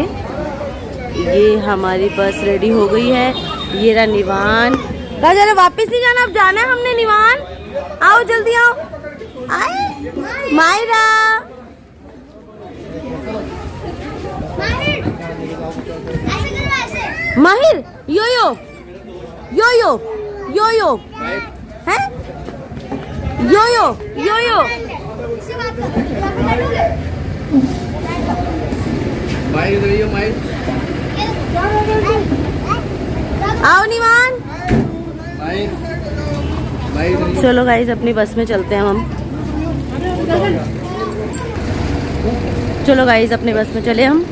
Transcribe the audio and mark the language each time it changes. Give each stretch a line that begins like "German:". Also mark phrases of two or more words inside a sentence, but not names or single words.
Hindi: ये हमारी बस रेडी हो गई है। ये रहा निवान। कहा जा रहा वापिस नहीं जाना, अब जाना है हमने। निवान आओ जल्दी आओ। आए मायरा, माहिर, यो यो यो यो यो यो है, यो यो यो यो। आओ निवान। चलो गाइस अपनी बस में चलते हैं हम। चलो गाइस अपनी बस में चले हम।